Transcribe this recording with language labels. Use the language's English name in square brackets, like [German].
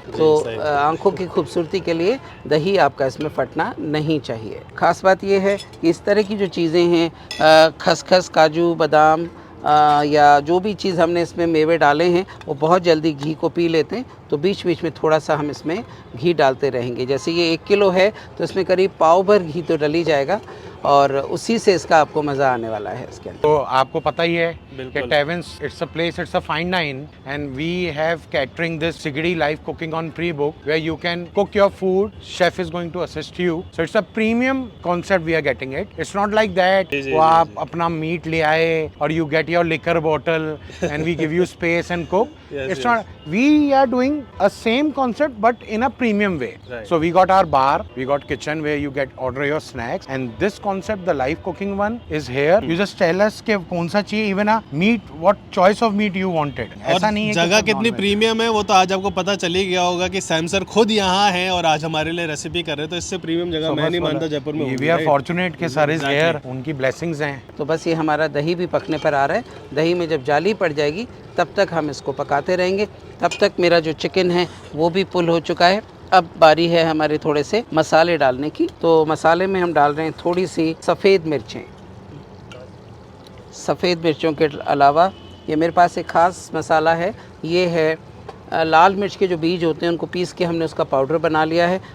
[Hindi] तो आंखों की खूबसूरती के लिए दही आपका इसमें फटना नहीं चाहिए। ख़ास बात ये है कि इस तरह की जो चीज़ें हैं खसखस, काजू, बादाम, या जो भी चीज़ हमने इसमें मेवे डाले हैं वो बहुत जल्दी घी को पी लेते हैं, तो बीच बीच में थोड़ा सा हम इसमें घी डालते रहेंगे। जैसे ये 1 किलो है तो इसमें करीब पाव भर घी तो डल ही जाएगा और उसी से इसका आपको मज़ा आने वाला है इसके अंदर। [English] तो आपको पता ही है कि Tavens, it's a place, it's a fine dine, and we have catering this Sigidi live cooking on pre-book where you can cook your food. Chef is going to assist you. So it's a premium concept we are getting it. It's not like that वो आप अपना meat ले आए और you get your liquor bottle and we give you space and cook. It's not. We are doing a same concept but in a premium way. So we got our bar, we got kitchen where you get order your snacks, and this concept, the live cooking one, is here. You just tell us कि कौन सा चाहिए, even a meat, what choice of meat you wanted. [Hindi] ऐसा नहीं है कि जगह कितनी प्रीमियम है वो तो आज आपको पता चल ही गया होगा कि सैम सर खुद यहाँ हैं और आज हमारे लिए रेसिपी कर रहे हैं, तो इससे प्रीमियम जगह मैं नहीं मानता जयपुर में होगी। [English] We are fortunate कि sir is here, उनकी blessings हैं। [Hindi] तो बस ये हमारा दही भी पकने पर आ रहा है। दही में जब जाली पड़ जाएगी तब तक हम इसको पकाते रहेंगे। तब तक मेरा जो चिकन है वो भी पुल हो चुका है। अब बारी है हमारे थोड़े से मसाले डालने की। तो मसाले में हम डाल रहे हैं थोड़ी सी सफ़ेद मिर्चें। सफ़ेद मिर्चों के अलावा ये मेरे पास एक ख़ास मसाला है, ये है लाल मिर्च के जो बीज होते हैं उनको पीस के हमने उसका पाउडर बना लिया है।